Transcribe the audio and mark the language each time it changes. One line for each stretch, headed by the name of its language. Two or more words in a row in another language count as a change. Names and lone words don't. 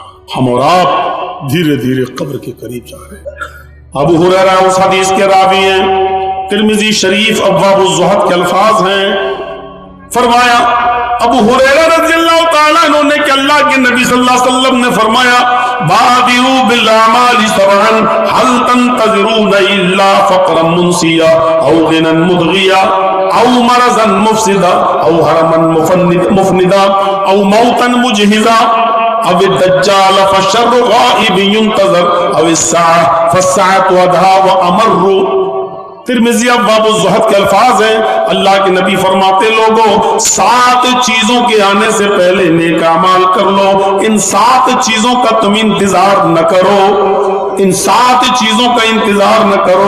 Hindi: हम और आप धीरे धीरे कब्र के करीब जा रहे हैं। अबू हुरैरा उस हदीस के रावी हैं। तिर्मिज़ी शरीफ अब्वाबुज़ ज़ुहद के अल्फाज हैं। फरमाया अबू हुरैरा
Arabic: رضي الله تعالى عنه
Hindi: ने कि अल्लाह के नबी
Arabic: صلى الله عليه وسلم
Hindi: ने फरमाया,
Arabic: بادروا بالأعمال سبعا هل تنتظرون إلا فقرا منسيا أو غنى مطغيا أو مرضا مفسدا أو هرما مفندا أو موتا مجهزا أو الدجال فشر غائب ينتظر أو الساعة فالساعة أدهى وأمر.
Hindi: तिर्मिज़ी अब्वाबुज़ ज़ुहद के अल्फाज हैं। अल्लाह के नबी फरमाते, लोगों 7 चीजों के आने से पहले नेक अमाल कर लो। इन 7 चीजों का तुम इंतजार न करो, इन 7 चीजों का इंतजार न करो।